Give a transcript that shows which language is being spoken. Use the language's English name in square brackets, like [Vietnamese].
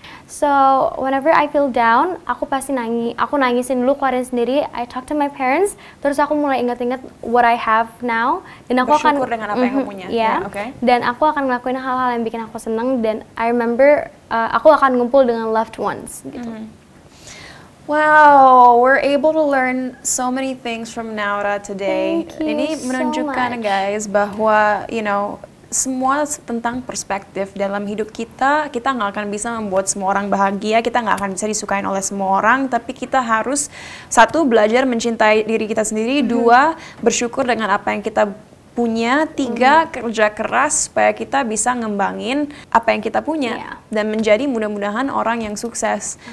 [English] So whenever I feel down, [Indonesian] aku pasti aku nangisin dulu, keluarin sendiri. [English] I talk to my parents, [Indonesian] terus aku mulai ingat-ingat [English] what I have now, [Indonesian] dan aku bersyukur dengan apa yang kamu punya. Dan aku akan ngelakuin hal-hal yang bikin aku seneng, dan [English] I remember [Indonesian] aku akan ngumpul dengan [English] loved ones [Indonesian] gitu. [English] Wow, we're able to learn so many things from Naura today. [Indonesian] Ini menunjukkan guys bahwa semua tentang perspektif dalam hidup kita. Kita nggak akan bisa membuat semua orang bahagia, kita nggak akan bisa disukain oleh semua orang, tapi kita harus, 1, belajar mencintai diri kita sendiri, 2, bersyukur dengan apa yang kita punya, 3, kerja keras supaya kita bisa ngembangin apa yang kita punya, dan menjadi mudah-mudahan orang yang sukses.